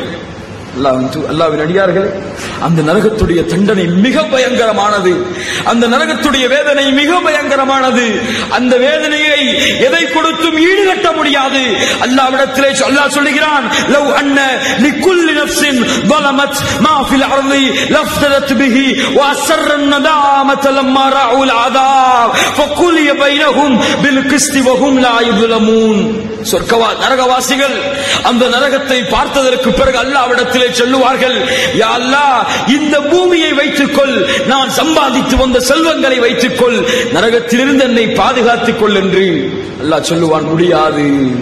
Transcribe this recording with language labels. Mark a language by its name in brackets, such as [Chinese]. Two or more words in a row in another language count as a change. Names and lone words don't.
[Tamil] அல்லாஹ்வின் அடியார்களே, அந்த நரகத்துடைய தண்டனை மிக பயங்கரமானது, அந்த நரகத்துடைய வேதனை மிக பயங்கரமானது. அந்த வேதனையை எதை கொடுத்தும் ஈடுகட்ட முடியாது. அல்லாஹ்விடத்திலே அல்லாஹ் சொல்லுகிறான், [Arabic] ولو أن لكل نفس ظلمت ما في الارض لفتدت به واسر الندامه لما راوا العذاب فقضي بينهم بالقسط وهم لا يظلمون. [Tamil] நரகவாசிகள் அந்த நரகத்தை பார்த்ததற்கு பிறகு அல்லாஹ்விடத்திலே சொல்லுவார்கள், யா அல்லாஹ், இந்த பூமியை வைத்துக்கொள், நான் சம்பாதித்து வந்த செல்வங்களை வைத்துக்கொள், நரகத்திலிருந்து என்னை பாதுகாத்துக் கொள் என்று அல்லாஹ் சொல்லுவான். முடியாது.